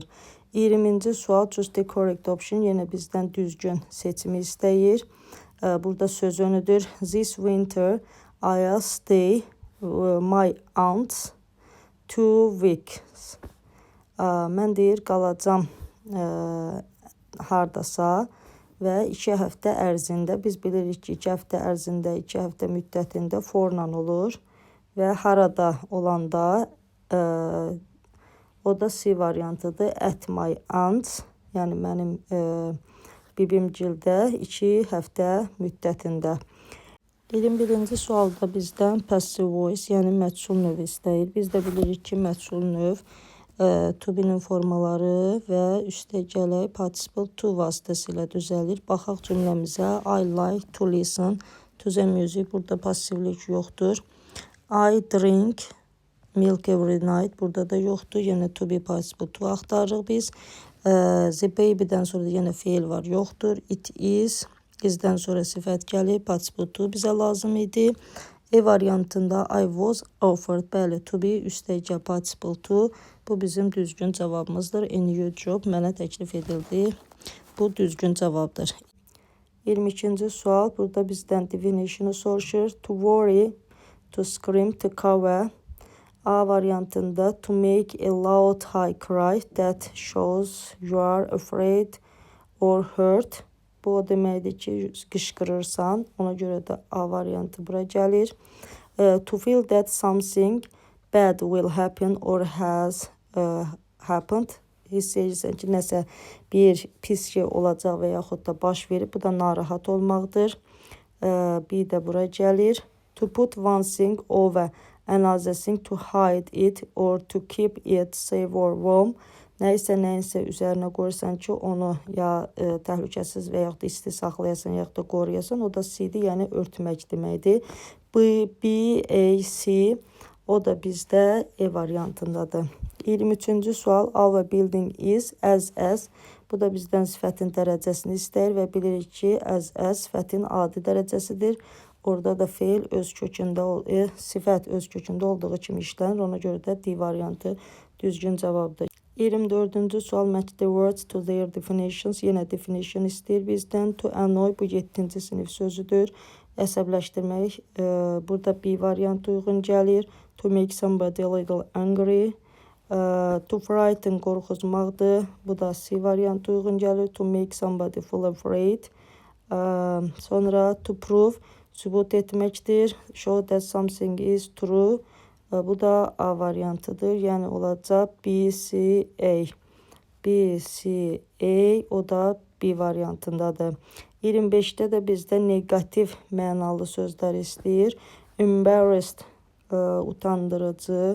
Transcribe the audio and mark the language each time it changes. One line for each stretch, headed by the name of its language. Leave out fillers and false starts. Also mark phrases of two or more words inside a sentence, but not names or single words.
Azerbaijani: 20-ci sual,
English: choose the correct option.
Azerbaijani: Yenə bizdən düzgün seçimi istəyir. Burada söz önüdür.
English: This winter I'll stay my aunt's 2 weeks.
Azerbaijani: Mən deyir, qalacam hardasa və 2 həftə ərzində, biz bilirik ki, 2 həftə ərzində, 2 həftə müddətində forla olur və harada olanda o da C variantıdır.
English: At my aunt's,
Azerbaijani: yəni mənim bibimgildə 2 həftə müddətində. 21-ci sualda bizdən
English: passive voice,
Azerbaijani: yəni məchul növ istəyir. Biz də bilirik ki, məchul növ
English: to be-
Azerbaijani: nin formaları və üstəgələk
English: participle to
Azerbaijani: vasitəsilə düzəlir. Baxaq cümləmizə.
English: I like to listen to the music.
Azerbaijani: Burada passivlik yoxdur.
English: I drink milk every night.
Azerbaijani: Burada da yoxdur. Yenə
English: to be participle to
Azerbaijani: axtarırıq biz.
English: The baby'dən
Azerbaijani: sonra yenə feil var, yoxdur.
English: It is.
Azerbaijani: Bizdən sonra sifət gəlib,
English: participle to
Azerbaijani: bizə lazım idi. E variantında
English: I was offered,
Azerbaijani: bəli,
English: to be, üstəgə participle to.
Azerbaijani: Bu bizim düzgün cavabımızdır.
English: A new job,
Azerbaijani: mənə təklif edildi. Bu düzgün cavabdır. 22-ci sual, burada bizdən definition'ı soruşur.
English: To worry, to scream, to cover.
Azerbaijani: A variantında
English: to make a loud high cry that shows you are afraid or hurt.
Azerbaijani: Bu o deməkdir ki, qışqırırsan. Ona görə də A variantı bura gəlir.
English: To feel that something bad will happen or has happened.
Azerbaijani: Hiss edirsən ki, nəsə bir pis şey olacaq və yaxud da baş verib. Bu da narahat olmaqdır. Bir də bura gəlir.
English: To put one thing over another thing, to hide it or to keep it safe or warm.
Azerbaijani: Nəyinsə üzərinə qoyursan ki, onu ya təhlükəsiz və yaxud da isti saxlayasan, yaxud da qoruyasan. O da C-dir, yəni örtmək deməkdir. B, A, C. O da bizdə E variantındadır. 23-cü sual.
English: Our building is as.
Azerbaijani: Bu da bizdən sifətin dərəcəsini istəyir və bilirik ki, as sifətin adi dərəcəsidir. Orada da feil öz kökündə, sifət öz kökündə olduğu kimi işlənir. Ona görə də D variantı düzgün cavabdır. 24-cü sual.
English: Match the words to their definitions.
Azerbaijani: Yenə definition istəyir bizdən.
English: To annoy,
Azerbaijani: bu 7-ci sinif sözüdür. Əsəbləşdirmək. Burada B variantı uyğun gəlir.
English: To make somebody a little angry. To frighten,
Azerbaijani: qorxuzmaqdır. Bu da C variantı uyğun gəlir.
English: To make somebody feel afraid. Sonra to prove,
Azerbaijani: sübut etməkdir.
English: Show that something is true.
Azerbaijani: Bu da A variantıdır. Yəni olacaq B, C, A. B, C, A. O da B variantındadır. 25-də də bizdə negativ mənalı sözlər istəyir. Embarrassed, utandırıcı.